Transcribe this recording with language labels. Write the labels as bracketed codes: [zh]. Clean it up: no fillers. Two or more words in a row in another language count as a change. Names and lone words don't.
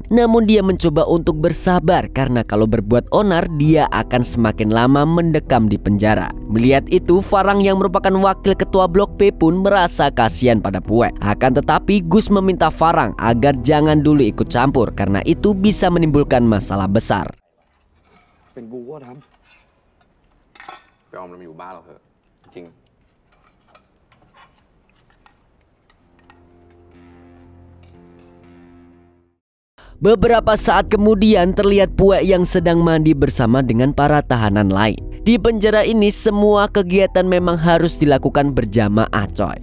[id] Namun dia mencoba untuk bersabar karena kalau berbuat onar dia akan semakin lama mendekam di penjara. Melihat itu, Farang yang merupakan wakil ketua blok B pun merasa kasihan pada Pue. Akan tetapi Gus meminta Farang agar jangan dulu ikut campur karena itu bisa menimbulkan masalah besar. [th] เป็นกูก็ทำ ไปออมเรามาอยู่บ้านเราเถอะจริง [id] Beberapa saat kemudian terlihat Pue yang sedang mandi bersama dengan para tahanan lain. Di penjara ini semua kegiatan memang harus dilakukan berjamaah coy.